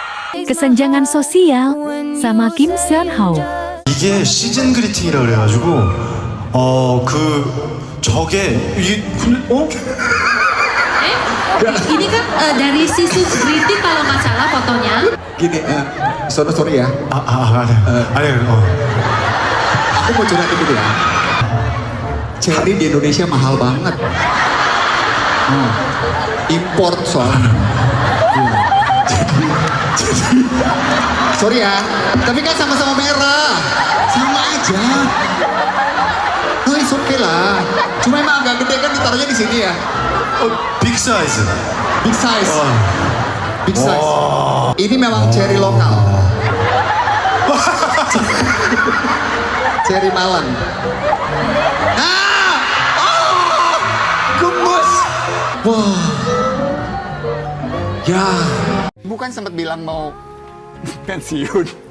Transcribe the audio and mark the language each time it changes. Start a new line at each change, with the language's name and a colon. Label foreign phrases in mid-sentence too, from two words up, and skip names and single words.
Indonesian: Kesenjangan sosial sama Kim Seon Ho.
Korean: 이게 시즌 그리팅이라 그래가지고 저게 이게
Indonesian: Ini kan dari Sisu Greeting kalau nggak salah fotonya. Gini, sorry ya.
Korean: 아니
Indonesian: Aku mau curhat dikit ya. Cherry di Indonesia mahal banget. Import soalnya. Jadi, sorry ya. Tapi kan sama-sama merah. Sama aja. Oh,
English: it's okay
Indonesian: lah. Cuma emang agak gede kan ditaruhnya di sini ya.
English: big size. Big size. Big size.
Indonesian: Ini memang cherry lokal. Cherry Malang. Gemes. Wah. Ya. Bukan sempat bilang mau pensiun.